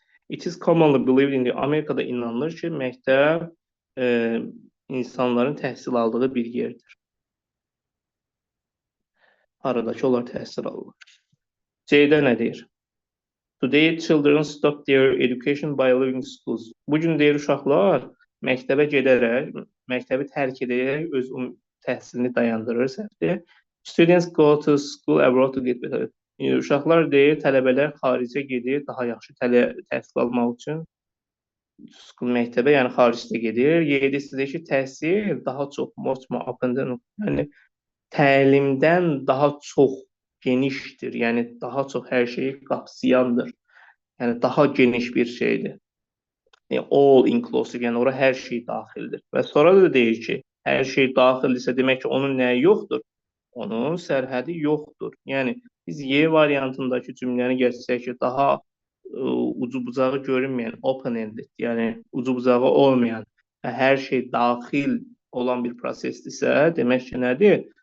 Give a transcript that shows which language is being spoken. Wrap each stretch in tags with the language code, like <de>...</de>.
<en>It is commonly believed in the</en> <az>Amerikada inanılır ki, məktəb insanların təhsil aldığı bir yerdir. Aradakı onlar təhsil alırlar. C-də nə deyir?</az> <en>Today children stop their education by leaving schools.</en> <az>Bugün deyir uşaqlar məktəbə gedərək, məktəbi tərk edərək öz təhsilini dayandırır, səhvdir.</az> <en>Students go to school abroad to get better.</en> <az>Uşaqlar deyir, tələbələr xaricə gedir, daha yaxşı təhsil almaq üçün. Məktəbə, yəni xaricdə gedir. Y-də sizə ki, təhsil daha çox, yəni təlimdən daha çox genişdir. Yəni daha çox hər şeyi qapsayandır. Yəni daha geniş bir şeydir. Yəni all inclusive, yəni ora hər şey daxildir. Və sonra da deyir ki, hər şey daxildirsə demək ki, onun nəyi yoxdur? Onun sərhədi yoxdur. Yəni biz Y variantındakı cümləni gətirsək ki, daha ucu bucağı görünməyən, open-ended, yəni ucu bucağı olmayan, hər şey daxil olan bir prosesdirsə, demək ki, nədir?</az>